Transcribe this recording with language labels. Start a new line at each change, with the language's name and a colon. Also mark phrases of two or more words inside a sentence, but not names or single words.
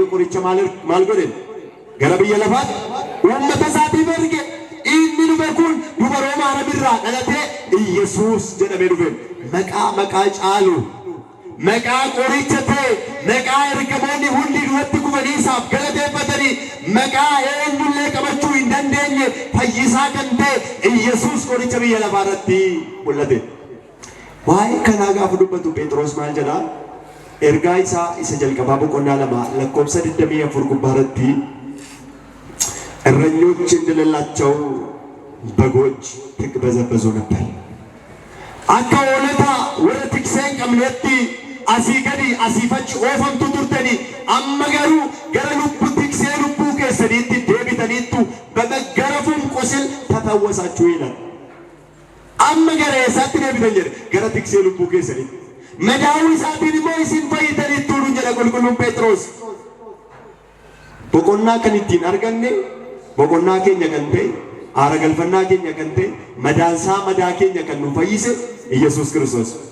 Oromo: qoricha maal godhe gara biyya lafaatti uummata isaatiif erge inni dhufe kun duba Roomaa Aramirraa dhalatee Iyesuus jedhamee dhufe maqaa caalu maqaa qoricha ta'e maqaa ergamoonni hundi duratti kufanii isaaf galateeffatanii maqaa eenyullee qabachuu hin dandeenye fayyisaa kan ta'e Iyesuus qoricha biyya lafaa irratti mul'ate. Waa'ee kanaa gaafa dubbatu Phexros maal jedhaa ergaa isaa isa jalqabaa boqonnaa 2 lakkoofsa 24 gubbaa irratti
Amharic: እረኞች እንደሌላቸው በጎች ትቅበዘበዙ ነበር
Oromo: akka hoolota warra tikseen qabneetti asii gadi asiifachi oofamtu turtanii amma garuu gara lubbuu tiksee lubbuu keessaniitti deebitaniittu
Amharic: በመገረፉም ቁስል ተፈወሳችሁ ይላል
Oromo: amma gara eessaatti deebitan jedhe gara tiksee lubbuu keessaniitti madaa'uu isaatiin immoo isin fayyitaniittu jedha qulqulluun Phexros boqonnaa kan ittiin arganne boqonnaa keenya kan ta'e aara galfannaa keenya kan ta'e madaansaa madaa keenya kan nu fayyise Iyesuus Kiristoos.